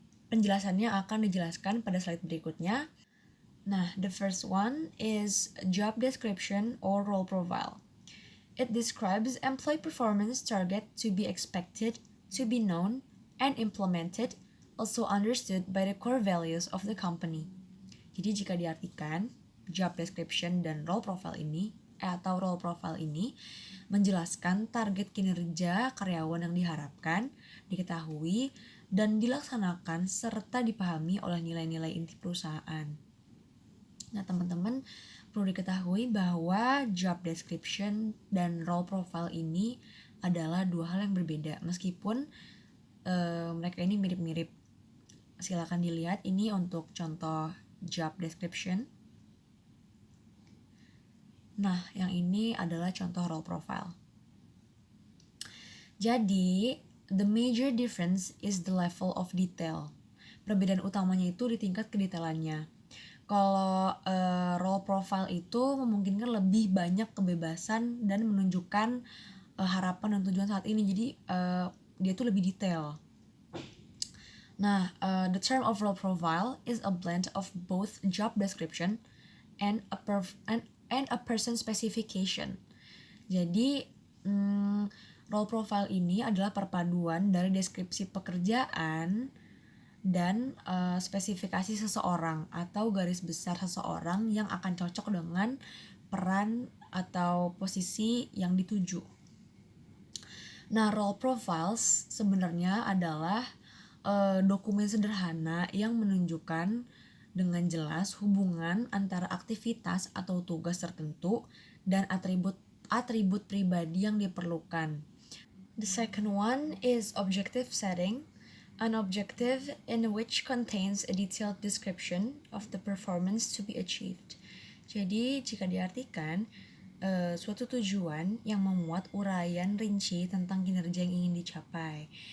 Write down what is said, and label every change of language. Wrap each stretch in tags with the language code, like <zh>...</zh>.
<id>Penjelasannya akan dijelaskan pada slide berikutnya.</id> <en>Nah, the first one is job description or role profile. It describes employee performance target to be expected, to be known, and implemented, also understood by the core values of the company.</en> <id>Jadi jika diartikan, job description dan role profile ini menjelaskan target kinerja karyawan yang diharapkan, diketahui, dan dilaksanakan serta dipahami oleh nilai-nilai inti perusahaan. Nah, teman-teman perlu diketahui bahwa job description dan role profile ini adalah dua hal yang berbeda, meskipun mereka ini mirip-mirip. Silakan dilihat ini untuk contoh job description. Nah, yang ini adalah contoh role profile.</id> <en>Jadi, the major difference is the level of detail.</en> <id>Perbedaan utamanya itu di tingkat kedetailannya. Kalau role profile itu memungkinkan lebih banyak kebebasan dan menunjukkan harapan dan tujuan saat ini. Jadi dia tuh lebih detail.</id> <en>Nah, the term of role profile is a blend of both job description and a person specification.</en> <id>Jadi role profile ini adalah perpaduan dari deskripsi pekerjaan dan spesifikasi seseorang atau garis besar seseorang yang akan cocok dengan peran atau posisi yang dituju. Nah, role profiles sebenarnya adalah dokumen sederhana yang menunjukkan dengan jelas hubungan antara aktivitas atau tugas tertentu dan atribut pribadi yang diperlukan.</id> <en>The second one is objective setting. An objective in which contains a detailed description of the performance to be achieved.</en> <id>Jadi, jika diartikan, suatu tujuan yang memuat uraian rinci tentang kinerja yang ingin dicapai.</id>